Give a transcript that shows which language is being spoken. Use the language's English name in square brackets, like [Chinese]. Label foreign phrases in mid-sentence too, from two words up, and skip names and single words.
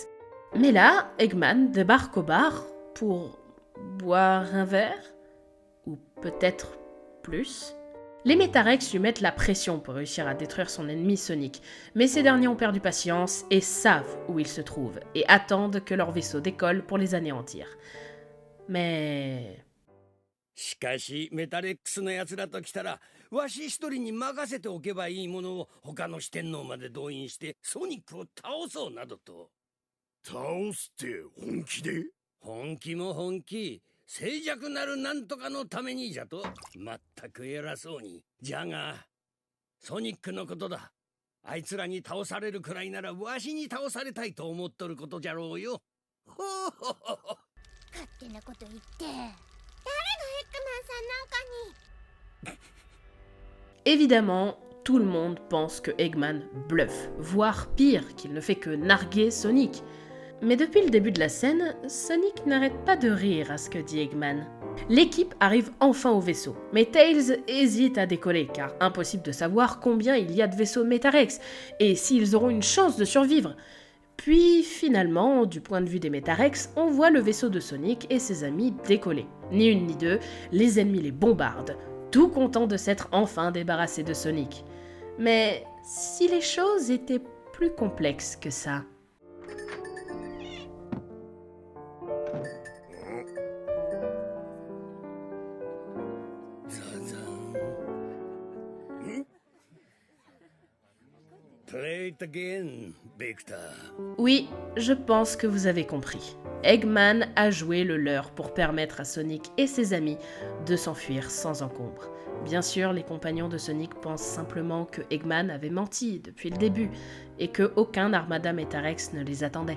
[French] Mais là, Eggman débarque au bar pour boire un verre, ou peut-être plus. Les Metarex lui mettent la pression pour réussir à détruire son ennemi Sonic, mais ces derniers ont perdu patience et savent où il se trouve, et attendent que leur vaisseau décolle pour les anéantir. Mais... [Japanese] しかしメタレックスのやつらと来たらわし一人に任せておけばいいものを他の四天王まで動員してソニックを倒そうなどと。倒すって本気で？本気も本気。静寂なるなんとかのためにじゃと。まったく偉そうに。じゃがソニックのことだ。あいつらに倒されるくらいならわしに倒されたいと思っとることじゃろうよ。ほほほほ。勝手なこと言って。 [French] Évidemment, tout le monde pense que Eggman bluffe, voire pire, qu'il ne fait que narguer Sonic. Mais depuis le début de la scène, Sonic n'arrête pas de rire à ce que dit Eggman. L'équipe arrive enfin au vaisseau, mais Tails hésite à décoller, car impossible de savoir combien il y a de vaisseaux Metarex, et s'ils auront une chance de survivre. Puis finalement, du point de vue des Metarex, on voit le vaisseau de Sonic et ses amis décoller. Ni une ni deux, les ennemis les bombardent, tout contents de s'être enfin débarrassés de Sonic. Mais si les choses étaient plus complexes que ça... [English] Play it again, Victor. [French] Oui, je pense que vous avez compris. Eggman a joué le leur pour permettre à Sonic et ses amis de s'enfuir sans encombre. Bien sûr, les compagnons de Sonic pensent simplement que Eggman avait menti depuis le début et que aucun armada Metarex ne les attendait.